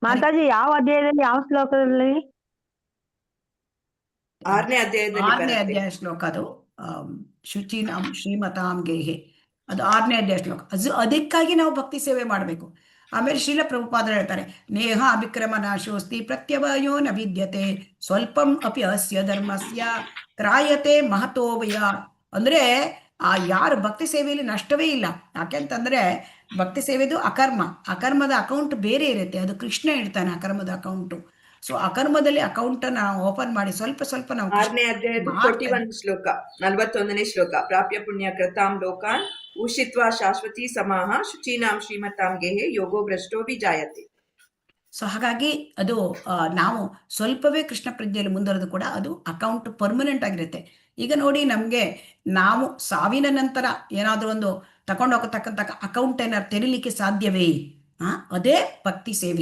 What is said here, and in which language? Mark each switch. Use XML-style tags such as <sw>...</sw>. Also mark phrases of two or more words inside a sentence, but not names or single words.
<kn>ಮಾತಾಜಿ ಯಾವ ಅಧ್ಯಾಯದಲ್ಲಿ ಯಾವ ಶ್ಲೋಕದಲ್ಲಿ? 6ನೇ ಅಧ್ಯಾಯದಲ್ಲಿ ಆರನೇ ಬರುತ್ತೆ. ಅಧ್ಯಾಯ ಶ್ಲೋಕ ಅದು.</kn> <sa>ಶುಚೀನಾಂ ಶ್ರೀಮತಾಂ ಗೇಹೆ,</sa> <kn>ಅದು 6ನೇ ಅಧ್ಯಾಯ ಶ್ಲೋಕ. ಅದಕ್ಕಾಗಿ ನಾವು ಭಕ್ತಿ ಸೇವೆ ಮಾಡಬೇಕು. ಆಮೇಲೆ ಶ್ರೀಲ ಪ್ರಭುಪಾದರು ಹೇಳ್ತಾರೆ,</kn> <sa>ನೇಹ ಅಭಿಕ್ರಮ ನಾಶೋಸ್ತಿ ಪ್ರತ್ಯವಯೋ ನ ವಿದ್ಯತೆ ಸ್ವಲ್ಪಂ ಅಪಿ ಅಸ್ಯ ಧರ್ಮಸ್ಯ ತ್ರಾಯತೆ ಮಹತೋ ಭಯ.</sa> <kn>ಅಂದ್ರೆ ಯಾರು ಭಕ್ತಿ ಸೇವೆಯಲ್ಲಿ ನಷ್ಟವೇ ಇಲ್ಲ. ಯಾಕೆಂತಂದ್ರೆ ಭಕ್ತಿ ಸೇವೆದು ಅಕರ್ಮ, ಅಕರ್ಮದ ಅಕೌಂಟ್ ಬೇರೆ ಇರುತ್ತೆ, ಅದು ಕೃಷ್ಣ ಇಡ್ತಾನೆ ಅಕರ್ಮದ ಅಕೌಂಟು. ಸೊ ಅಕರ್ಮದಲ್ಲಿ ಅಕೌಂಟ್ ನಾವು ಓಪನ್ ಮಾಡಿ ಸ್ವಲ್ಪ ಸ್ವಲ್ಪ ನಾವು 6ನೇ ಅಧ್ಯಾಯದ 41 ಶ್ಲೋಕ, 41ನೇ ಶ್ಲೋಕ.</kn> <sa>ಪ್ರಾಪ್ಯ ಪುಣ್ಯ ಕೃತಾಂ ಲೋಕಾನ್ ಉಷಿತ್ವಾ ಶಾಶ್ವತಿ ಸಮಾಹ ಶುಚೀನಾಂ ಶ್ರೀಮತಾಂ ಗೇಹೆ ಯೋಗೋ ಭ್ರಷ್ಟೋ ಜಾಯತೆ.</sa> <kn>ಸೊ ಹಾಗಾಗಿ ಅದು ನಾವು ಸ್ವಲ್ಪವೇ ಕೃಷ್ಣ ಪ್ರಜ್ಞೆಯಲ್ಲಿ ಮುಂದುವರೆದು ಕೂಡ ಅದು</kn> <en>account permanent</en> <kn>ಆಗಿರುತ್ತೆ. ಈಗ ನೋಡಿ, ನಮಗೆ ನಾವು ಸಾವಿನ ನಂತರ ಏನಾದರೂ ಒಂದು ತಗೊಂಡೋಗತಕ್ಕಂಥ ಅಕೌಂಟ್ ಏನಾದ್ರು ತೆರೀಲಿಕ್ಕೆ ಸಾಧ್ಯವೇ? ಅದೇ ಭಕ್ತಿ ಸೇವೆ.</kn>